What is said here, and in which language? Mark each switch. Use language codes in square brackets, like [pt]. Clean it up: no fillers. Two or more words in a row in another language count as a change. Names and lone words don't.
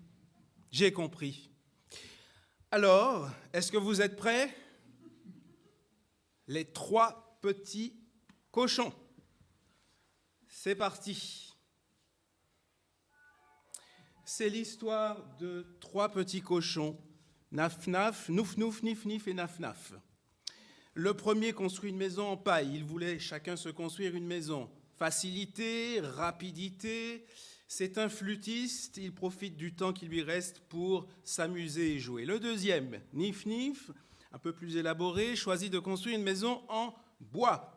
[fr] Alors, est-ce que vous êtes prêts? Les 3 petits cochons. C'est parti. C'est l'histoire de 3 petits cochons, Naf-Naf, Nouf-Nouf, Nif-Nif et Naf-Naf. Le premier construit une maison en paille. Il voulait chacun se construire une maison. Facilité, rapidité. C'est un flûtiste. Il profite du temps qui lui reste pour s'amuser et jouer. Le deuxième, Nif-Nif, un peu plus élaboré, choisit de construire une maison en bois.